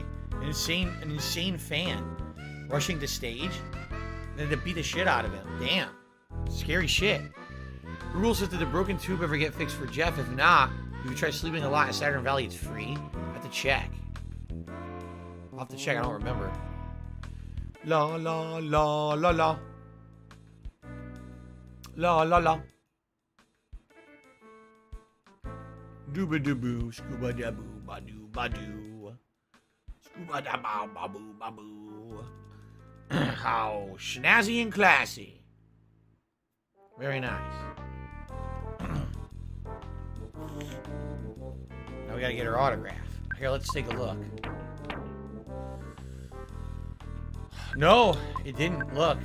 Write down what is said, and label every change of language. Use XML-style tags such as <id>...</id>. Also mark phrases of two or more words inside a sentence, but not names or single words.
<en>An insane fan rushing the stage. Then to beat the shit out of him. Damn. Scary shit. The rule says that the broken tube ever get fixed for Jeff. If not, if you try sleeping a lot in Saturn Valley, it's free. I have to check. I'll have to check. I don't remember. La la la la la. La la la. Dooba doo scuba da boo ba doo ba doo. Scuba da ba ba boo ba boo. How snazzy and classy. Very nice. Now we gotta get her autograph. Here, let's take a look. No, it didn't. Look.</en>